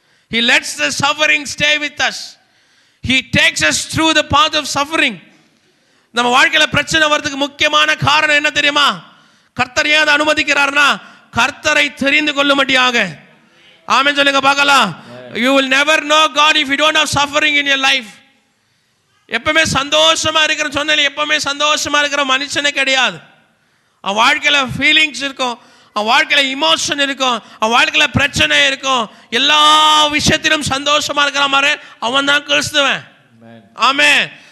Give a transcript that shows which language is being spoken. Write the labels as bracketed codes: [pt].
[en] He lets the suffering stay with us. He takes us through the path of suffering. [ta] நம்ம வாழ்க்கையில பிரச்சனை வரதுக்கு முக்கியமான காரணம் என்ன தெரியுமா? கர்த்தர் ஏன் அதை அனுமதிக்கிறார்னா கர்த்தரை தெரிந்து கொள்ளும்படியாக. ஆமென் சொல்லுங்க பார்க்கலாம். [en] You will never know God if you don't have suffering in your life. [ta] எப்பவுமே சந்தோஷமா இருக்கிற சொன்னாலே எப்பவுமே சந்தோஷமா இருக்கிற மனுஷனே கிடையாது. அவன் வாழ்க்கையில ஃபீலிங்ஸ் இருக்கும், அவன் வாழ்க்கையில இமோஷன் இருக்கும், அவன் வாழ்க்கையில பிரச்சனை இருக்கும். எல்லா விஷயத்திலும் சந்தோஷமா இருக்கிற மாதிரி அவன் தான் கிறிஸ்துவன். ஆமென்.